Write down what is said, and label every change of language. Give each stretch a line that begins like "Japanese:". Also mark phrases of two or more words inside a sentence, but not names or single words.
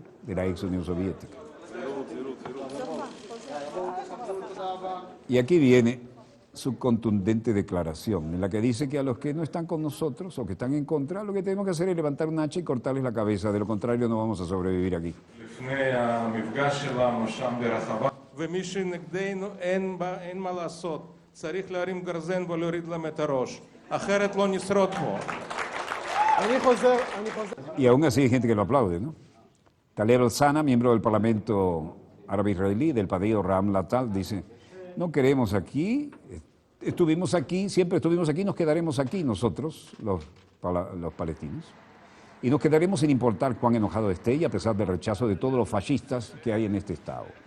Spanish: De la ex Unión Soviética. Y aquí viene su contundente declaración, en la que dice que a los que no están con nosotros o que están en contra, lo que tenemos que hacer es levantar un hacha y cortarles la cabeza, de lo contrario no vamos a sobrevivir aquí.
Hebrew: ומי שנגדנו אין מה לעשות, צריך להרים גרזן ולהוריד להם את הראש, אחרת לא נשרוד פה.
Spanish: Y aún así hay gente que lo aplaude, ¿no? Taleb al-Sana, miembro del Parlamento árabe-israelí, del partido Ram Latal, dice: no queremos aquí, estuvimos aquí, siempre estuvimos aquí, nos quedaremos aquí nosotros, los palestinos, y nos quedaremos sin importar cuán enojado esté y a pesar del rechazo de todos los fascistas que hay en este Estado.